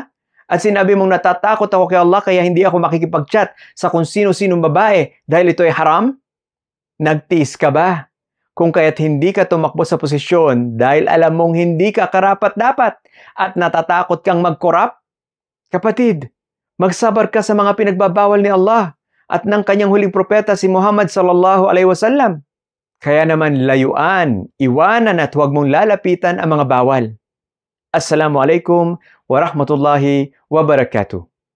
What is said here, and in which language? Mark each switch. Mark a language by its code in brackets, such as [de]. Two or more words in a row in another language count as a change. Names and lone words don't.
[tl] At sinabi mong natatakot ako kay Allah kaya hindi ako makikipag-chat sa kung sino-sinong babae dahil ito ay haram? Nagtiis ka ba? Kung kaya't hindi ka tumakbo sa posisyon dahil alam mong hindi ka karapat-dapat at natatakot kang mag-corrupt? Kapatid, magsabar ka sa mga pinagbabawal ni Allah at ng kanyang huling propeta si Muhammad [ar] صلى الله عليه وسلم. [tl] Kaya naman layuan, iwanan at huwag mong lalapitan ang mga bawal. [ar] السلام عليكم ورحمة الله وبركاته.